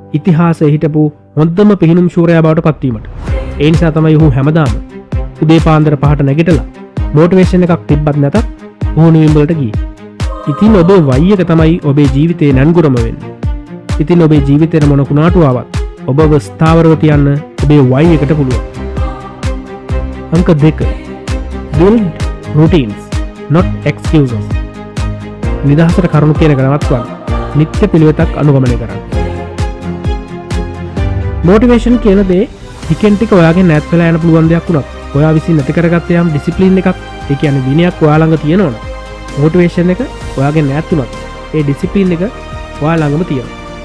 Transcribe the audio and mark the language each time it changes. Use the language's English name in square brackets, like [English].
[Sinhala] ඉතිහාසයේ හිටපු හොඳම පිහිනුම් ශූරයා බවට පත්වීමට. ඒ නිසා තමයි ඔහු හැමදාම උදේ පාන්දර 5ට නැගිටලා මොටිවේෂන් එකක් තිබ්බත් නැතත් පුහුණුවීම් වලට ගියේ. ඉතින් ඔබේ වයි එක තමයි ඔබේ ජීවිතේ නංගුරම වෙන්නේ. ඉතින් ඔබේ ජීවිතේට මොන කුණාටු ආවත් ඔබව ස්ථාවරව තියන්න ඔබේ වයි එකට පුළුවන්. අංක 2. [English] build routines not excuses. [Sinhala] නිදහසට කරුණු කියන එක නවත්වන්න නිත්‍ය පිළිවෙතක් අනුගමනය කරන්න. මොටිවේෂන් කියන දේ ටිකෙන් ටික ඔයාගේ නැත් වෙලා යන පුළුවන් දෙයක් වුණත් ඔයා විසින් නැති කරගත්ත යම් ඩිසිප්ලින් එකක්, ඒ කියන්නේ විනයක් ඔයා ළඟ තියෙනවනේ. මොටිවේෂන් එක ඔයාගේ නැත් වුණත් ඒ ඩිසිප්ලින් එක ඔයා ළඟම තියෙනවා.